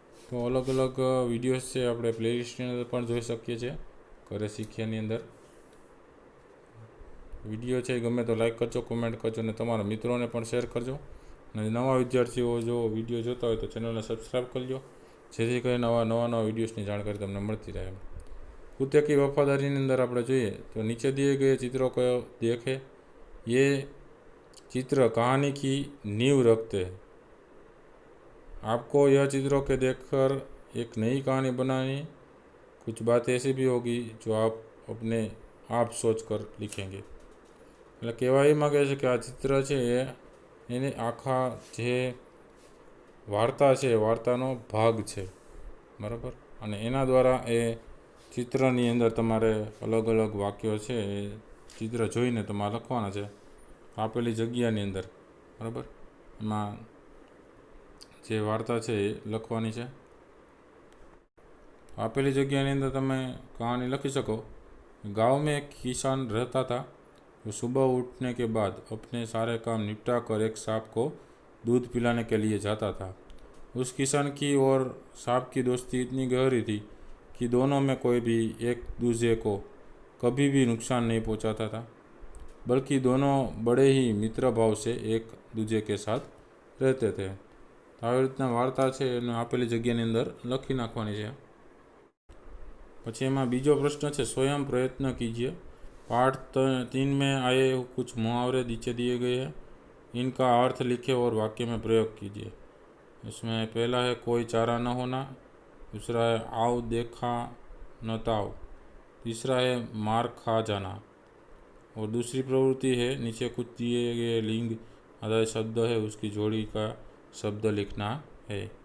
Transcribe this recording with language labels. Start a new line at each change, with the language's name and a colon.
Gujarati: તો અલગ અલગ વિડીયોઝ છે આપણે પ્લેલિસ્ટની અંદર પણ જોઈ શકીએ છીએ. ઘરે શીખીએની અંદર વિડીયો છે ગમે તો લાઈક કરજો, કોમેન્ટ કરજો અને તમારા મિત્રોને પણ શેર કરજો. અને નવા વિદ્યાર્થીઓ જો વિડીયો જોતા હોય તો ચેનલને સબસ્ક્રાઈબ કરજો, જેથી કરીને નવા વિડીયોઝની જાણકારી તમને મળતી રહે.
Hindi: कुत्ते की वफादारी अंदर आप જોઈએ तो नीचे दिए गए चित्रों को देखें. ये चित्र कहानी की नींव रखते हैं. आपको यह चित्रों के देखकर एक नई कहानी बनानी. कुछ बात ऐसी भी होगी जो आप अपने आप सोच कर लिखेंगे.
Gujarati: એટલે કહેવા એ માગે છે કે આ ચિત્ર છે એને આખા જે વાર્તા છે વાર્તાનો ભાગ છે, બરાબર. અને એના દ્વારા એ ચિત્રની અંદર તમારે અલગ અલગ વાક્યો છે એ ચિત્ર જોઈને તમારે લખવાના છે આપેલી જગ્યાની અંદર, બરાબર. એમાં જે વાર્તા છે એ લખવાની છે. આપેલી જગ્યાની અંદર તમે કહાની લખી શકો.
Hindi: गांव में एक किसान रहता था. वो सुबह उठने के बाद अपने सारे काम निपटा कर एक सांप को दूध पिलाने के लिए जाता था. उस किसान की और सांप की दोस्ती इतनी गहरी थी कि दोनों में कोई भी एक दूसरे को कभी भी नुकसान नहीं पहुंचाता था, बल्कि दोनों बड़े ही मित्र भाव से एक दूसरे के साथ रहते थे.
Gujarati: આવી રીતના વાર્તા છે એને આપેલી જગ્યાની અંદર લખી નાખવાની છે. પછી એમાં બીજો પ્રશ્ન છે,
Hindi: स्वयं प्रयत्न कीजिए. पाठ 3 में आए कुछ मुहावरे नीचे दिए गए हैं, इनका अर्थ लिखे और वाक्य में प्रयोग कीजिए. इसमें पहला है कोई चारा न होना, दूसरा है आओ देखा न ताओ, तीसरा है मार खा जाना, और दूसरी प्रवृत्ति है नीचे कुछ दिए गए लिंग आधारित शब्द है उसकी जोड़ी का शब्द लिखना है.